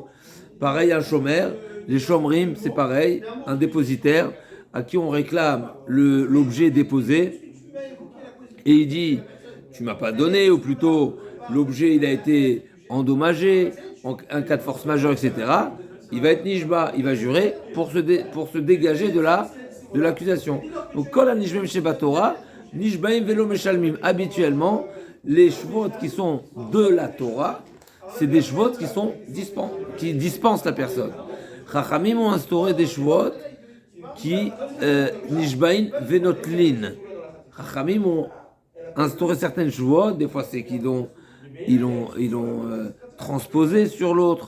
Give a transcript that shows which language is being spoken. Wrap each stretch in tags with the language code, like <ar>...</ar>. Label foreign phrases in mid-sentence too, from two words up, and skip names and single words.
<fr>Pareil un chômeur, les chômerim, c'est pareil, un dépositaire à qui on réclame l'objet déposé, et il dit, tu m'as pas donné, ou plutôt, l'objet il a été endommagé, en cas de force majeure, etc. Il va être nishba, il va jurer pour se dégager de l'accusation. Donc,</fr> <he>כל הנשבעים שבתורה נשבעין ולא משלמין.</he> <fr>Habituellement, les shvot qui sont de la Torah, c'est des shvot qui dispensent la personne. Chachamim ont instauré des shvot qui</fr> <he>נשבעין ונוטלין.</he> <fr>Chachamim ont instauré certaines shvuot, des fois c'est qu'ils l'ont transposé sur l'autre.</fr>